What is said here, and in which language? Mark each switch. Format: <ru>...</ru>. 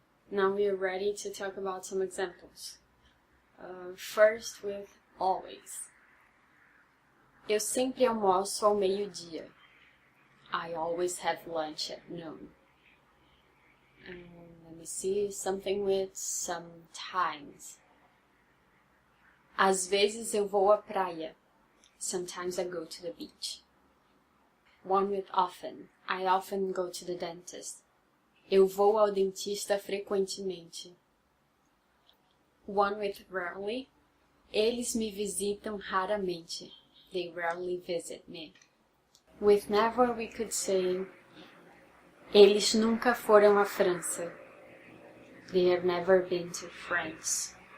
<en>Now we are ready to talk about some examples. First with always.</en> <pt>Eu sempre almoço ao meio-dia.</pt> <en>I always have lunch at noon. Let me see, something with sometimes.</en> <pt>Às vezes eu vou à praia.</pt> <en>Sometimes I go to the beach. One with often. I often go to the dentist.</en> <pt>Eu vou ao dentista frequentemente.</pt> <en>One with rarely.</en> <pt>Eles me visitam raramente.</pt> <en>They rarely visit me. With never, we could say,</en> <pt>Eles nunca foram à França.</pt> <en>They have never been to France.</en>